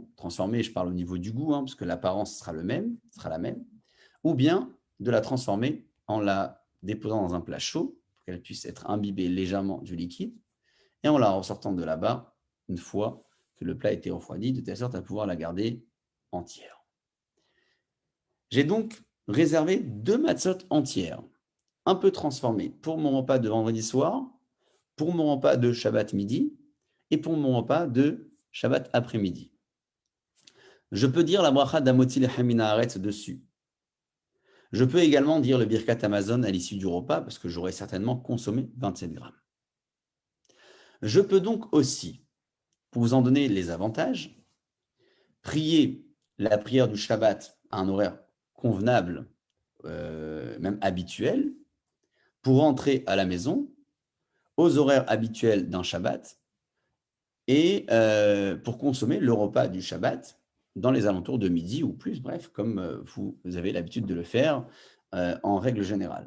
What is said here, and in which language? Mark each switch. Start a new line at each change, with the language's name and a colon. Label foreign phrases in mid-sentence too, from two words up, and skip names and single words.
French: Transformer, je parle au niveau du goût, parce que l'apparence sera la même, ou bien de la transformer en la déposant dans un plat chaud pour qu'elle puisse être imbibée légèrement du liquide et en la ressortant de là-bas une fois que le plat a été refroidi, de telle sorte à pouvoir la garder entière. J'ai donc réservé 2 matzot entières, un peu transformées pour mon repas de vendredi soir, pour mon repas de Shabbat midi et pour mon repas de Shabbat après-midi. Je peux dire la bracha d'
Hebrew: המוציא לחם מן הארץ
French: dessus. Je peux également dire le
Hebrew: ברכת המזון
French: à l'issue du repas parce que j'aurai certainement consommé 27 grammes. Je peux donc aussi, pour vous en donner les avantages, prier la prière du Shabbat à un horaire convenable, même habituel, pour rentrer à la maison aux horaires habituels d'un Shabbat et pour consommer le repas du Shabbat dans les alentours de midi ou plus, bref, comme vous avez l'habitude de le faire en règle générale.